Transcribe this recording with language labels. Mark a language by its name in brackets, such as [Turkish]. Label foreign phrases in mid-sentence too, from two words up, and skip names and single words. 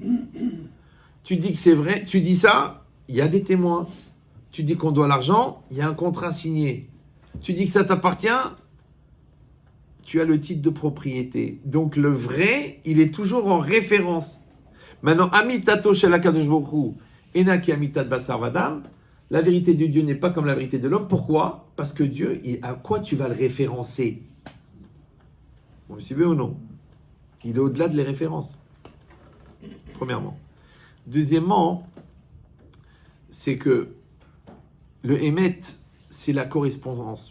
[French] Tu dis que c'est vrai, tu dis ça, il y a des témoins. Tu dis qu'on doit l'argent, il y a un contrat signé. Tu dis que ça t'appartient, tu as le titre de propriété. Donc le vrai, il est toujours en référence. Maintenant, [Hebrew] אמיתתו של הקדוש ברוך הוא, אינה כאמיתת בשר ודם, [French] la vérité de Dieu n'est pas comme la vérité de l'homme. Pourquoi? Parce que Dieu, à quoi tu vas le référencer? Vous me suivez ou non? Il est au-delà de les références. Premièrement. Deuxièmement, c'est que le Emet, c'est la correspondance.